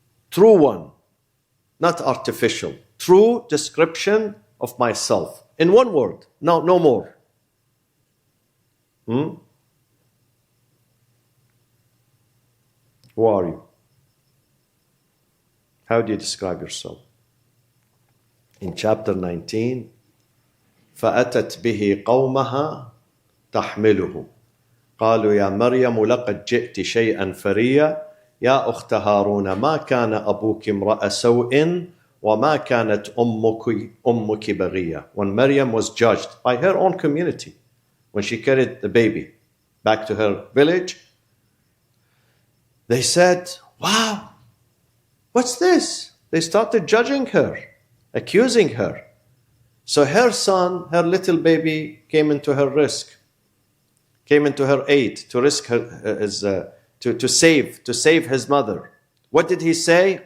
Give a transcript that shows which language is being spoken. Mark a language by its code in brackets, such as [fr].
[en] True one, not artificial. True description of myself. In one word, no more. Who are you? How do you describe yourself? [ar] In chapter 19, فأتت به قومها تحمله قالوا يا مريم لقد جئت شيئا فريا يا أخت هارون ما كان أبوك امرأ سوء وما كانت أمك بغية. [en] When Maryam was judged by her own community, when she carried the baby back to her village, they said, wow, what's this? They started judging her, accusing her. So her son, her little baby, came into her aid, to risk her, to save his mother. What did he say?